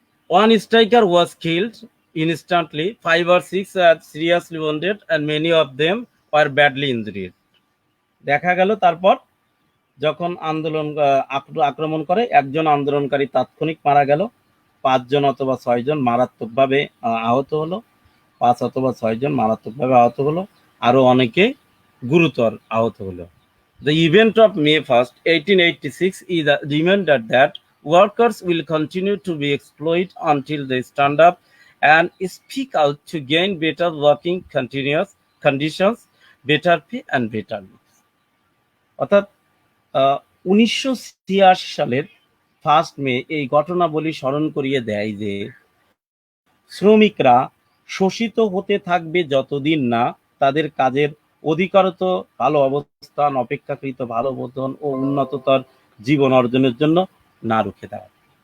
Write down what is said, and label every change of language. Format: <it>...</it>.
<en>One striker was killed instantly, 5 or 6 are seriously wounded, and many of them were badly injured.</en> <bn>দেখা গেল তারপর যখন আক্রমণ করে একজন আন্দোলনকারী তাৎক্ষণিক মারা গেল, 5 জন অথবা 6 জন মারাত্মকভাবে আহত হলো, 5 অথবা 6 জন মারাত্মকভাবে আহত হলো, আরো অনেকে গুরুতর আহত হলো।</bn> <en>The event of May 1st, 1886 is a reminder that workers will continue to be exploited until they stand up and speak out to gain better working conditions, better pay and better lives.</en> <bn>অর্থাৎ 1986 সালের 1 মে এই ঘটনাবলী স্মরণ করিয়ে দেয় যে শ্রমিকরা শোষিত হতে থাকবে যতদিন না তাদের কাজের অধিকারত ভালো অবস্থান, অপেক্ষাকৃত ভালো বেতন ও উন্নততর জীবন অর্জনের জন্য না রুখে দাঁড়ায়।</bn>